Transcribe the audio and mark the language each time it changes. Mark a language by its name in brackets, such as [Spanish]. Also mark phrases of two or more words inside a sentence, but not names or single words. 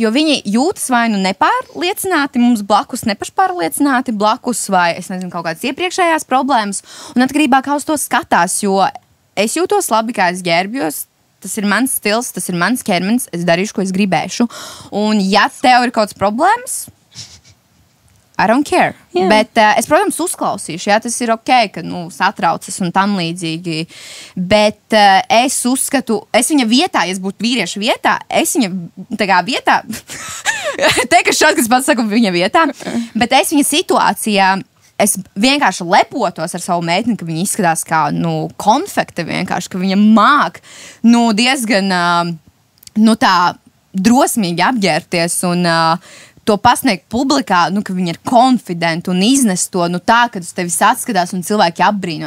[Latvian] Jo viņi jūtas vai nu nepārliecināti, mums blakus nepašpārliecināti, blakus vai, es nezinu, kaut kādas iepriekšējās problēmas, un atkarībā kā uz to skatās, jo es jūtos labi, kā es ģērbjos, tas ir mans stils, tas ir mans ķermenis, es darīšu, ko es gribēšu, un ja tev ir kaut kāds problēmas, [English] I don't care. Yeah. [Latvian] Bet es, protams, uzklausīšu, tas ir ok, ka satraucas un tam līdzīgi. Bet es uzskatu, es viņa vietā, ja es būtu vīrieša vietā, es viņa tā kā vietā, ka šāds, kas pats saka viņa vietā, bet es viņa situācijā, es vienkārši lepotos ar savu meiteni, ka viņa izskatās kā, konfekte vienkārši, ka viņa māk, diezgan, tā drosmīgi apģērties un to pasniegt publikā, ka viņi ir konfidenti un iznes to tā, kad uz tevis atskatās un cilvēki apbrīno.